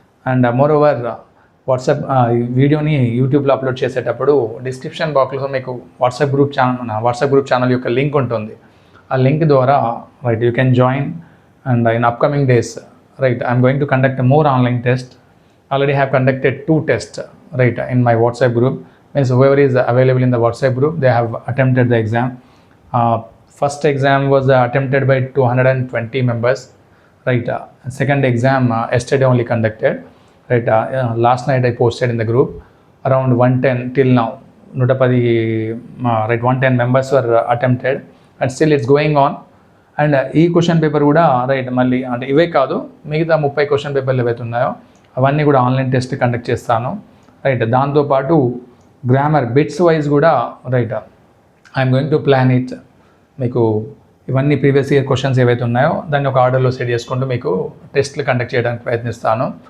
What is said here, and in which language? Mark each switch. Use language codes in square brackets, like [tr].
[te] And more over WhatsApp వీడియోని యూట్యూబ్లో upload చేసేటప్పుడు డిస్క్రిప్షన్ బాక్స్లో మీకు వాట్సాప్ గ్రూప్ ఛానల్ యొక్క లింక్ ఉంటుంది. ఆ లింక్ ద్వారా [en] Right you can join. And in upcoming days right I'm going to conduct more online test. Already have conducted 2 tests right in my WhatsApp group. Means whoever is available in the WhatsApp group, they have attempted the exam. First exam was attempted by 220 members right. Second exam yesterday only conducted right. Last night I posted in the group around 110 till now 110 right 110 members were attempted and still it's going on. [te] And ఈ question paper కూడా right మళ్ళీ అంటే ఇవే కాదు మిగతా 30 question పేపర్లు ఏవైతే ఉన్నాయో అవన్నీ కూడా ఆన్లైన్ టెస్ట్ కండక్ట్ చేస్తాను రైట్. దాంతోపాటు గ్రామర్ బిట్స్ వైజ్ కూడా right [en] I'm going to plan it. [te] మీకు ఇవన్నీ ప్రీవియస్ ఇయర్ క్వశ్చన్స్ ఏవైతే ఉన్నాయో దాన్ని ఒక ఆర్డర్లో సెట్ చేసుకుంటూ మీకు టెస్ట్లు కండక్ట్ చేయడానికి ప్రయత్నిస్తాను.